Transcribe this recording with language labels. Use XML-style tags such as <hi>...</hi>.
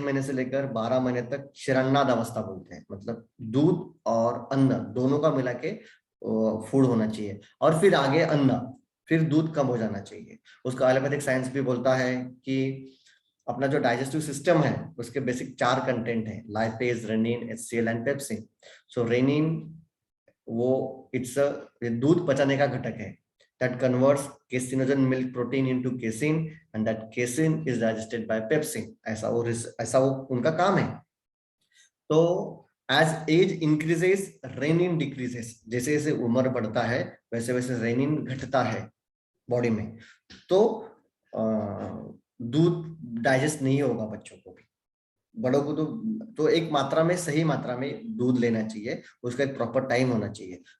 <hi>6 महीने से लेकर 12 महीने तक क्षीरान्नाद अवस्था बोलते हैं, मतलब दूध और अन्न दोनों का मिला के फूड होना चाहिए, और फिर आगे अन्न, फिर दूध कम हो जाना चाहिए। उसका एलोपैथिक साइंस भी बोलता है कि अपना जो डाइजेस्टिव सिस्टम है उसके बेसिक 4 कंटेंट है, lipase, rennin, HCL and pepsin. So rennin वो इट्स दूध पचाने का घटक है,</hi> <en>that converts caseinogen milk protein into casein and that casein is digested by pepsin।</en> <hi>ऐसा वो उनका काम है। तो</hi> <en>as age increases renin decreases,</en> <hi>जैसे जैसे उम्र बढ़ता है वैसे वैसे रेनिन घटता है बॉडी में, तो दूध डाइजेस्ट नहीं होगा बच्चों को भी, बड़ों को तो एक मात्रा में, सही मात्रा में दूध लेना चाहिए, उसका एक प्रॉपर टाइम होना चाहिए।</hi>